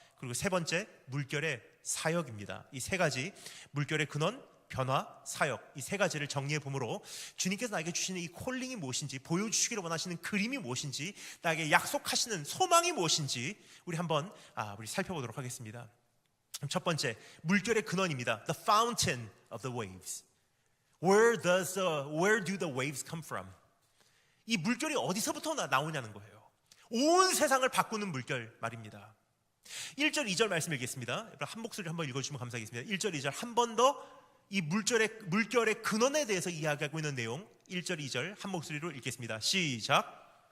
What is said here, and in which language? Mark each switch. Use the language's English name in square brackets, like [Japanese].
[Korean] 그리고 세 번째, 물결의 사역입니다. 이 세 가지, 물결의 근원, 변화, 사역, 이 세 가지를 정리해 보므로 주님께서 나에게 주시는 이 콜링이 무엇인지, 보여주시기를 원하시는 그림이 무엇인지, 나에게 약속하시는 소망이 무엇인지 우리 한번 우리 살펴보도록 하겠습니다. 첫 번째, 물결의 근원입니다. [English] The fountain of the waves. Where do the waves come from? [Korean] 이 물결이 어디서부터 나오냐는 거예요. 온 세상을 바꾸는 물결 말입니다. 1절, 2절 말씀 읽겠습니다. 한 목소리 한번 읽어주시면 감사하겠습니다. 1절, 2절 한 번 더 이 물결의 근원에 대해서 이야기하고 있는 내용 1절, 2절 한 목소리로 읽겠습니다. 시작.